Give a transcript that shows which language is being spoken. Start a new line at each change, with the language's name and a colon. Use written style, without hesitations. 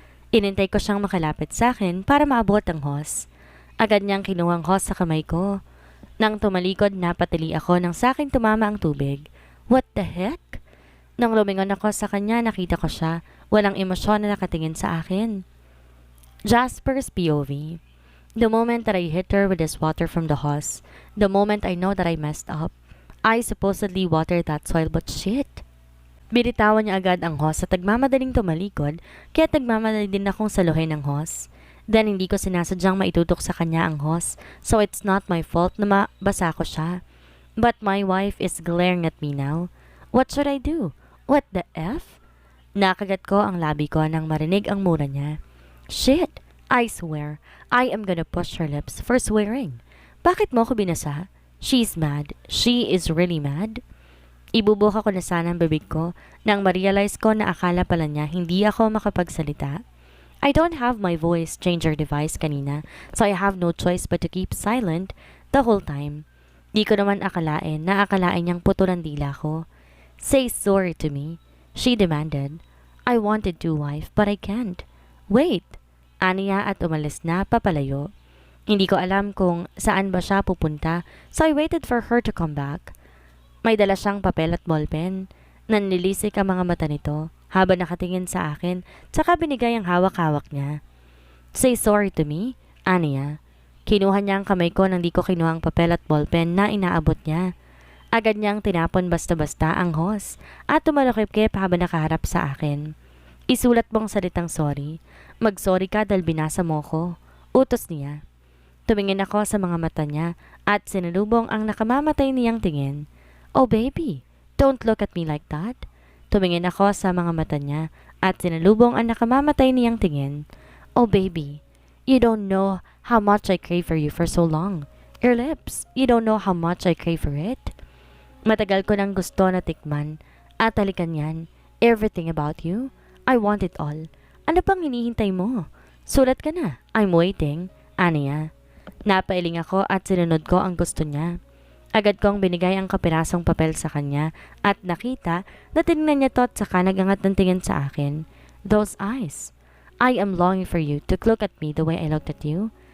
Filipino: Inintay ko siyang makalapit sa akin para maabot ang hose. Agad niyang kinuha ang hose sa kamay ko. Nang tumalikod, napatili ako nang sa akin tumama ang tubig.
English: What the heck?
Filipino: Nang lumingon ako sa kanya, nakita ko siya. Walang emosyon na nakatingin sa akin.
English: Jasper's POV. The moment that I hit her with this water from the hose, the moment I know that I messed up, I supposedly watered that soil, but shit.
Filipino: Binitawan niya agad ang hose at nagmamadaling tumalikod, kaya nagmamadali din akong saluhin ng hose. Then hindi ko sinasadyang maitutok sa kanya ang hose,
English: so it's not my fault
Filipino: na mabasa ko siya.
English: But my wife is glaring at me now. What should I do? What the F?
Filipino: Nakagat ko ang labi ko nang marinig ang mura niya.
English: Shit! I swear, I am gonna push her lips for swearing.
Filipino: Bakit mo ko binasa?
English: She's mad. She is really mad.
Filipino: Ibubuka ko na sana ang bibig ko nang ma-realize ko na akala pala niya hindi ako makapagsalita.
English: I don't have my voice changer device kanina, so I have no choice but to keep silent the whole time.
Filipino: Di ko naman akalain na akalain niyang putulan dila ko.
English: Say sorry to me, she demanded. I wanted to, wife, but I can't. Wait!
Filipino: Aniya at umalis na papalayo. Hindi ko alam kung saan ba siya pupunta,
English: so I waited for her to come back.
Filipino: May dala siyang papel at ballpen. Nanlilisik ang mga mata nito habang nakatingin sa akin, tsaka binigay ang hawak-hawak niya.
English: Say sorry to me,
Filipino: Aniya. Kinuha niya ang kamay ko nang di ko kinuha ang papel at ballpen na inaabot niya. Agad niyang tinapon basta-basta ang hose at tumalakip-kip habang nakaharap sa akin. Isulat mong salitang sorry. Mag-sorry ka dahil binasa mo ko. Utos niya. Tumingin ako sa mga mata niya at sinalubong ang nakamamatay niyang tingin.
English: Oh baby, don't look at me like that.
Filipino: Tumingin ako sa mga mata niya at sinalubong ang nakamamatay niyang tingin.
English: Oh baby, you don't know how much I crave for you for so long. Your lips, you don't know how much I crave for it.
Filipino: Matagal ko nang gusto na tikman at talikan yan.
English: Everything about you, I want it all.
Filipino: Ano pang hinihintay mo? Sulat ka na.
English: I'm waiting.
Filipino: Aniya. Napailing ako at sinunod ko ang gusto niya. Agad kong binigay ang kapirasong papel sa kanya at nakita na tinignan niya to at saka nagangat ng tingin sa akin.
English: Those eyes. I am longing for you to look at me the way I looked at you.